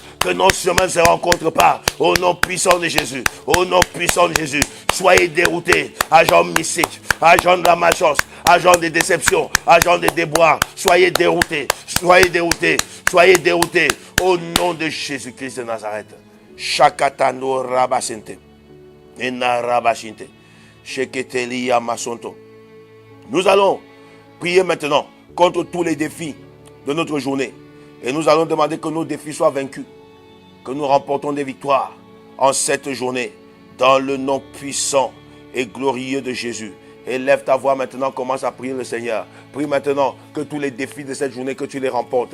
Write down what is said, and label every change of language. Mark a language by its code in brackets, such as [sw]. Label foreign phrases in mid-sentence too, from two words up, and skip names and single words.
[fr] Que nos chemins ne se rencontrent pas. Au nom puissant de Jésus. Au nom puissant de Jésus. Soyez déroutés. Agents mystiques. Agents de la malchance. Agents de déception. Agents de déboires. Soyez déroutés. Soyez déroutés. Soyez déroutés. Au nom de Jésus-Christ de Nazareth. Shakatano rabasente. Ena rabashinte. Sheketelia masonto. Nous allons prier maintenant contre tous les défis de notre journée. Et nous allons demander que nos défis soient vaincus. Que nous remportons des victoires en cette journée. Dans le nom puissant et glorieux de Jésus. Élève ta voix maintenant, commence à prier le Seigneur. Prie maintenant que tous les défis de cette journée, que tu les remportes.